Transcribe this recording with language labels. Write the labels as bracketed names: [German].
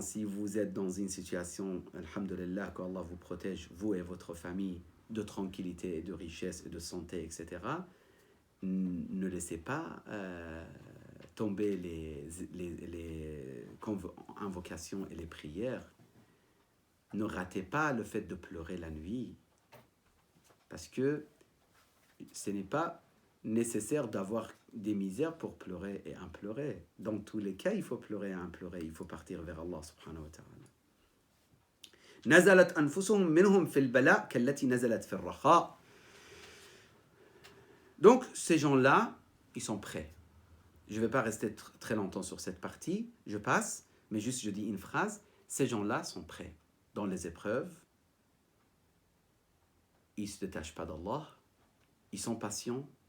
[French] Si vous êtes dans une situation, alhamdulillah, qu'Allah vous protège, vous et votre famille, de tranquillité, de richesse, de santé, etc., ne laissez pas tomber les invocations et les prières. Ne ratez pas le fait de pleurer la nuit, parce que ce n'est pas nécessaire d'avoir des misères pour pleurer et implorer. Dans tous les cas, il faut pleurer et implorer. Il faut partir vers Allah subhanahu wa ta'ala. [Arabic] نزلت أنفسهم منهم في البلاء كالتي نزلت في الرخاء. [French] Donc, ces gens-là, ils sont prêts. Je ne vais pas rester très longtemps sur cette partie. Je passe, mais juste je dis une phrase. Ces gens-là sont prêts. Dans les épreuves, ils ne se détachent pas d'Allah. Ils sont patients.